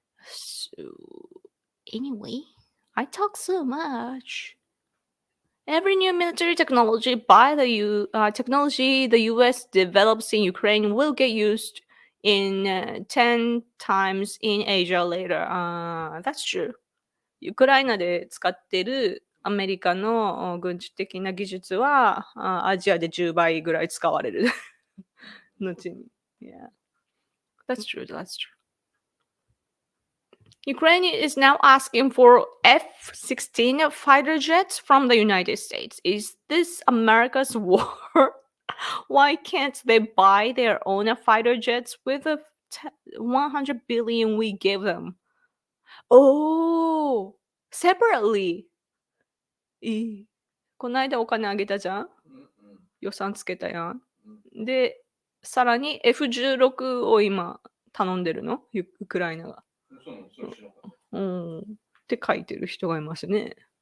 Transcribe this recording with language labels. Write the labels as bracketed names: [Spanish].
[English] So anyway, I talk so much. Every new military technology the U.S. develops in Ukraine will get used in 10 times in Asia later. That's true. [Japanese] ウクライナで使ってるアメリカの軍事的な技術は、アジアで10倍ぐらい使われる。後に。 [English] Yeah, that's true. That's true. Ukraine is now asking for F-16 fighter jets from the United States. Is this America's war? Why can't they buy their own fighter jets with the 100 billion we gave them? Oh, separately. [Japanese] この間お金あげたじゃん、予算つけたやん。で、さらに F16 を今頼んでるの、ウクライナが。って書いてる人がいますね。